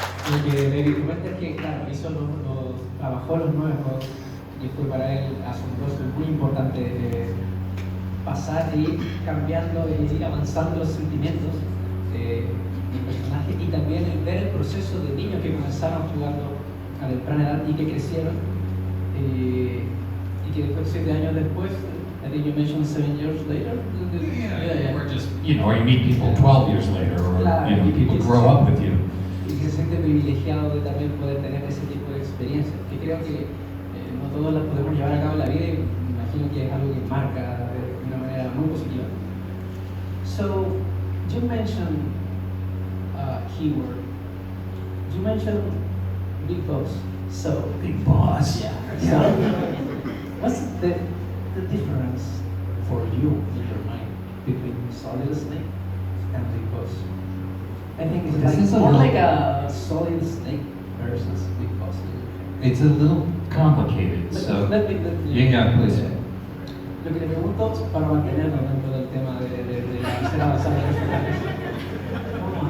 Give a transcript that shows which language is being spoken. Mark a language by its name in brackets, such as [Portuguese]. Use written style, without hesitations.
[Spanish] Lo que me comenta es que, claro, trabajó los nuevos y fue para él asombroso y muy importante pasar e ir cambiando e ir avanzando los sentimientos del personaje y también ver el proceso de niños que comenzaron jugando a temprana edad y que crecieron y que después 7 años después, [English] I think you mentioned 7 years later. Yeah. Or just, or you meet people 12 years later, or [Spanish] claro, [English] people grow up with you. [Spanish] Y que se siente privilegiado de también poder tener ese tipo de experiencias, que creo que no todos las podemos llevar a cabo en la vida y me imagino que es algo que marca de una manera muy positiva. [English] So, you mentioned keyword. You mentioned Big Boss. So, Big Boss. Yeah. So, what's the difference for you in your mind between Solid Snake and Big Boss? I think it's more like a Solid Snake versus Big Boss. It's a little complicated, so... Yeah, please. [Spanish] Lo que le pregunto para mantenernos dentro del tema de hacer avanzar los personajes.